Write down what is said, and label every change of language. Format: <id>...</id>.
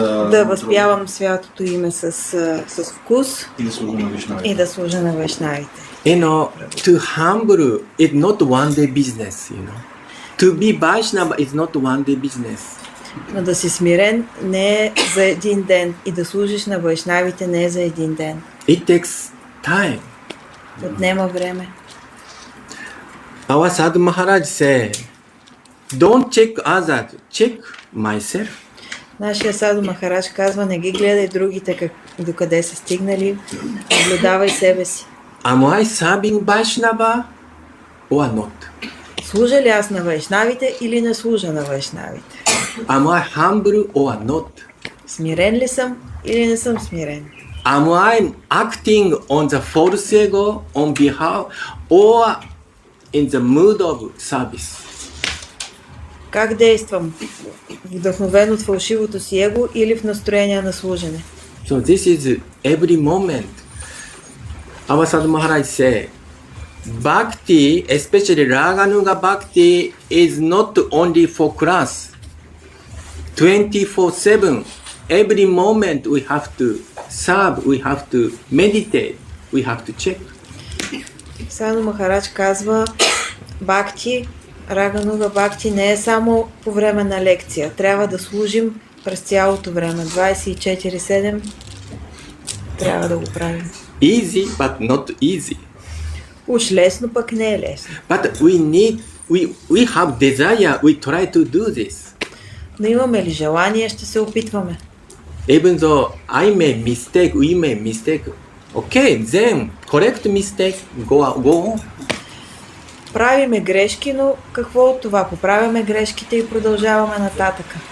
<bg>Да възпявам святото име с вкус и да служа на вайшнавите.</bg> <en>To humble is not one day business, To be Vaishnava is not one day business.</en> <bg>Но да си смирен не е за един ден и да служиш на вайшнавите не е за един ден.</bg> <en>It takes time.</en> <bg>Отнема време.</bg> <en>Our Sadhu Maharaj said, don't check others, check myself.</en> <bg>Нашия Саду Махарадж казва, не ги гледай другите докъде са стигнали, наблюдавай себе си.</bg> <en>Am I serving Vaishnava or not?</en> <bg>Служа ли аз на вайшнавите или не служа на вайшнавите?</bg> <en>Am I humble or not?</en> <bg>Смирен ли съм или не съм смирен?</bg> <en>Am I acting on the false ego on behalf or in the mood of service?</en> <bg>Как действам? Вдъхновен от фалшивото си его или в настроение на служене?</bg> <en>So this is every moment. Our Sadhu Maharaj said, Bhakti, especially Raganuga Bhakti, is not only for class. 24/7, every moment we have to serve, we have to meditate, we have to check.</en> <bg>Саду Махарадж казва, Бхакти, Рагануга Бхакти не е само по време на лекция. Трябва да служим през цялото време. 24/7 трябва да го правим.</bg> <en>Easy, but not easy.</en> <bg>Уж лесно, пък не е лесно.</bg> <en>But we have desire, we try to do this.</en> <bg>Но имаме ли желание, ще се опитваме.</bg> <en>Even though I made mistake, we made mistake. Okay, then correct mistake, go on.</en> <bg>Правиме грешки, но какво от това? Поправяме грешките и продължаваме нататък.</bg>